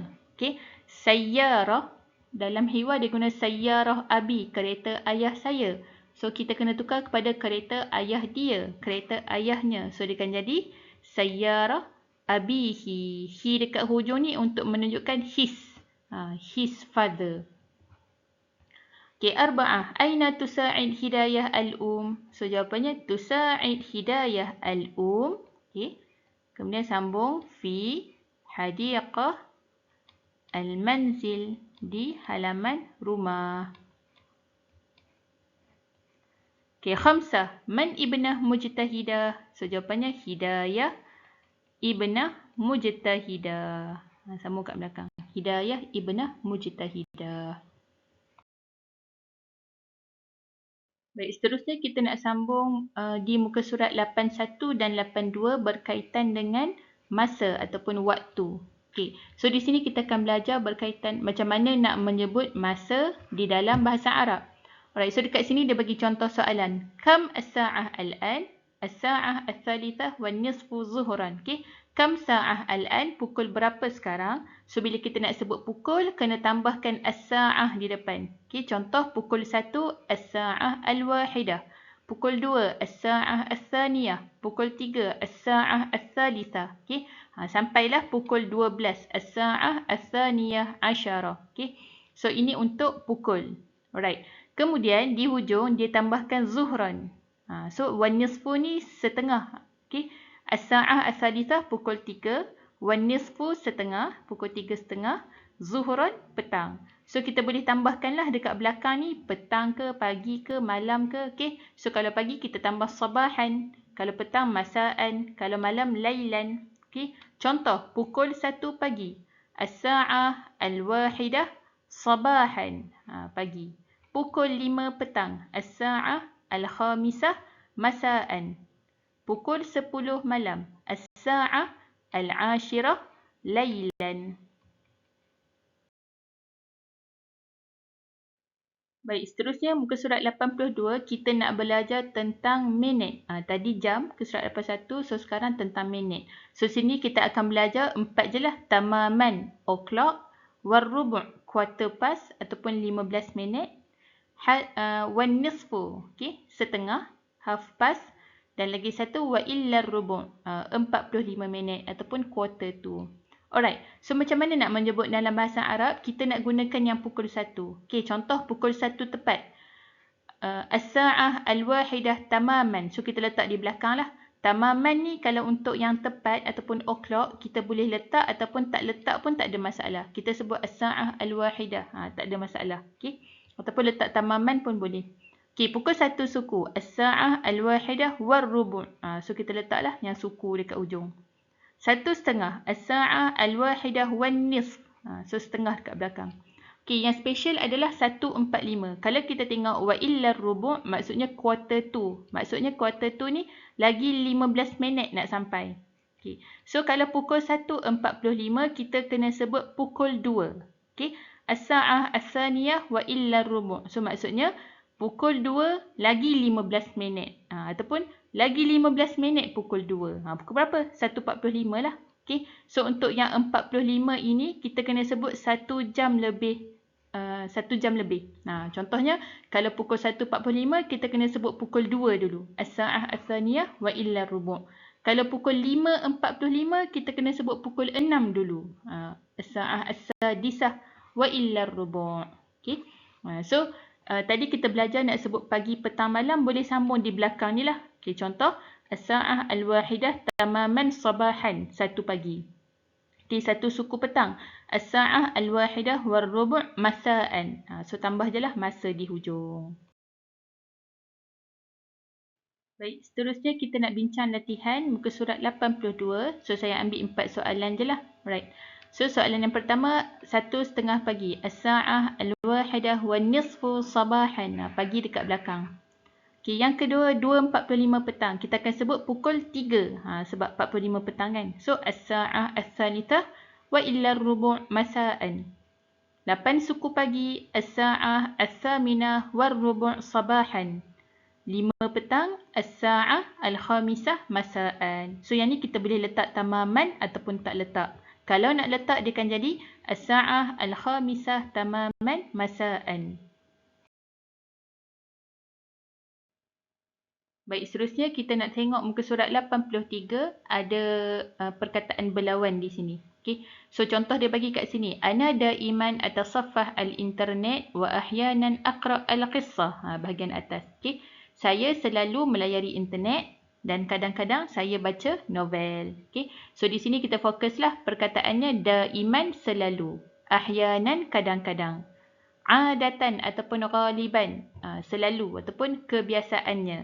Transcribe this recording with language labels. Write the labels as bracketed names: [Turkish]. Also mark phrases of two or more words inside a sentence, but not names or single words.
[Malay] Okey. Sayyarah. Dalam hiwar dia guna [Arabic] سيارة أبي, [Malay] kereta ayah saya. So kita kena tukar kepada kereta ayah dia, kereta ayahnya. So dia akan jadi [Arabic] سيارة أبيه. [Malay] Hi dekat hujung ni untuk menunjukkan his. [English] His father. [Malay] Okay, arba'ah. [Arabic] أين تساعد هداية الأم? [Malay] So jawapannya [Arabic] تساعد هداية الأم. [Malay] Okay. Kemudian sambung [Arabic] في حديقة المنزل. [Malay] di halaman rumah. Okey, khamsah. [Arabic] من ابنة مجتهدة? [Malay] So, jawapannya [Arabic] هداية ابنة مجتهدة. [Malay] Sama kat belakang. [Arabic] هداية ابنة مجتهدة. [Malay] Baik, seterusnya kita nak sambung di muka surat 81 dan 82 berkaitan dengan masa ataupun waktu. Okey, so di sini kita akan belajar berkaitan macam mana nak menyebut masa di dalam bahasa Arab. Alright, so dekat sini dia bagi contoh soalan. [Arabic] كم الساعة الآن الساعة الثالثة ونصف ظهرا. Okey, كم ساعة الآن? [Malay] Pukul berapa sekarang? So bila kita nak sebut pukul, kena tambahkan as-sa'ah di depan. Okey, contoh pukul 1 [Arabic] الساعة الواحدة. [Malay] Pukul 2 [Arabic] الساعة الثانية. [Malay] Pukul 3 [Arabic] الساعة الثالثة. [Malay] Okey, sampailah pukul 12 [Arabic] الساعة الثانية عشرة. [Malay] Okey, so ini untuk pukul. Alright. Kemudian di hujung dia tambahkan zuhran. So [Arabic] ونصف [Malay] ni setengah. Okey. [Arabic] الساعة الثالثة pukul 3, ونصف setengah, pukul 3:30, zuhran petang. [Malay] So kita boleh tambahkanlah dekat belakang ni petang ke, pagi ke, malam ke. Okey. So kalau pagi kita tambah sabahan, kalau petang masaan, kalau malam lailan. Okey. Contoh pukul 1 pagi. [Arabic] الساعة الواحدة صباحا, pagi. [Malay] Pukul 5 petang. [Arabic] الساعة الخامسة مساء. [Malay] Pukul 10 malam. [Arabic] الساعة العاشرة ليلا. [Malay] Baik, seterusnya muka surat 82 kita nak belajar tentang minit. Tadi jam ke surat 81, so sekarang tentang minit. So sini kita akan belajar 4 je lah. Tamaman o'clock, warrubu' [English] quarter past [Malay] ataupun 15 minit. [Arabic] ونصف, [Malay] okay, setengah, [English] half past, [Malay] dan lagi satu [Arabic] وإلا ربع', [Malay] 45 minit ataupun [English] quarter to. [Malay] Alright, so macam mana nak menyebut dalam bahasa Arab? Kita nak gunakan yang pukul 1. Okay, contoh pukul 1 tepat. [Arabic] الساعة الواحدة تماما. [Malay] So kita letak di belakang lah. Tamaman ni kalau untuk yang tepat ataupun o'clock, kita boleh letak ataupun tak letak pun tak ada masalah. Kita sebut [Arabic] الساعة الواحدة, [Malay] tak ada masalah. Okay. Ataupun letak tamaman pun boleh. Okey, pukul 1 suku. [Arabic] الساعة الواحدة والربع'. [Malay] So kita letaklah yang suku dekat ujung. 1:30. [Arabic] الساعة الواحدة والنصف. [Malay] So setengah dekat belakang. Okey, yang special adalah 1:45. Kalau kita tengok [Arabic] وإلا ربع', [Malay] maksudnya [English] quarter to. [Malay] Maksudnya [English] quarter to [Malay] ni lagi 15 minit nak sampai. Okey. So kalau pukul 1:45 kita kena sebut pukul 2. Okey. [Arabic] الساعة الثانية وإلا ربع'. [Malay] So maksudnya pukul 2 lagi 15 minit. Ataupun lagi 15 minit pukul 2. Pukul berapa? 1:45 lah. Okay. So untuk yang 45 ini kita kena sebut 1 jam lebih. 1 jam lebih. Contohnya kalau pukul 1:45 kita kena sebut pukul 2 dulu. [Arabic] الساعة الثانية وإلا ربع'. [Malay] Kalau pukul 5:45 kita kena sebut pukul 6 dulu. [Arabic] الساعة السادسة وإلا ربع'. [Malay] Okay. So tadi kita belajar nak sebut pagi, petang, malam, boleh sambung di belakang ni lah. [Arabic] Okay, contoh الساعة الواحدة تماما صباحا, 1 pagi. [Malay] Okay, 1 suku petang. [Arabic] الساعة الواحدة والربع مساء. [Malay] So tambah je lah masa di hujung. Baik, seterusnya kita nak bincang latihan muka surat 82. So saya ambil 4 soalan je lah. Right. So soalan yang pertama, 1:30 pagi. [Arabic] الساعة الواحدة ونصف صباحا. [Malay] Pagi dekat belakang. Okay, yang kedua, 2:45 petang. Kita akan sebut pukul 3. Sebab 45 petang kan. [Arabic] So الساعة الثالثة وإلا ربع مساء. [Malay] 8 suku pagi. [Arabic] الساعة الثامنة وربع صباحا. [Malay] 5 petang. [Arabic] الساعة الخامسة مساء. [Malay] So yang ni kita boleh letak tamaman ataupun tak letak. Kalau nak letak dia akan jadi [Arabic] الساعة الخامسة تماما مساء. [Malay] Baik, seterusnya kita nak tengok muka surat 83, ada perkataan berlawan di sini. Okay. So contoh dia bagi kat sini. [Arabic] أنا دائما أتصفح الإنترنت وأحيانا أقرأ القصة. [Malay] Bahagian atas. Okay. Saya selalu melayari internet dan kadang-kadang saya baca novel. Okay. So di sini kita fokuslah perkataannya daiman selalu. ahyanan kadang-kadang. Adatan ataupun ghaliban, selalu ataupun kebiasaannya.